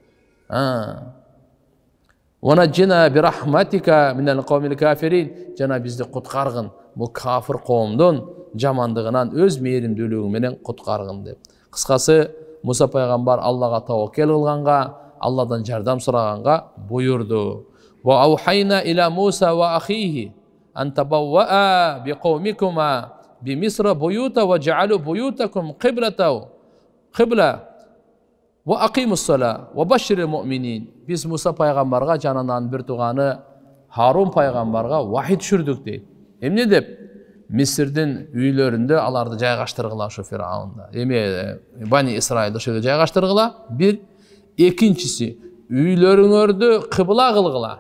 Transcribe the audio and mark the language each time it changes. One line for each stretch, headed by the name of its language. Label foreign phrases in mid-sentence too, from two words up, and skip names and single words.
Arabic: ونجنا برحمتك من القوم الكافرين.
Kyrgyz: Жана бизди куткаргын бул кафир коомдун жамандыгынан өз мээримдүүлүгү менен куткаргын деп. Кыскасы Муса пайгамбар Аллага таваккал кылганга, Алладан жардам сураганга буйурду.
Arabic: وأوحينا إلى موسى وأخيه أن تبوآ لقومكما بمصر بيوتا واجعلوا بيوتكم قبلة وأقيموا الصلاة وبشر المؤمنين.
Kyrgyz: Биз Муса пайгамбарга жанынан бир туганы Харун пайгамбарга вахий түшүрдүк дейт. Эмне деп? Мисирдин үйлөрүндө аларды жайгаштыргыла ошо Фиръаунда. Эми Бани Исраил ошого жайгаштыргыла. Бир, экинчиси үйлөрүңөрдү кыбла кылгыла.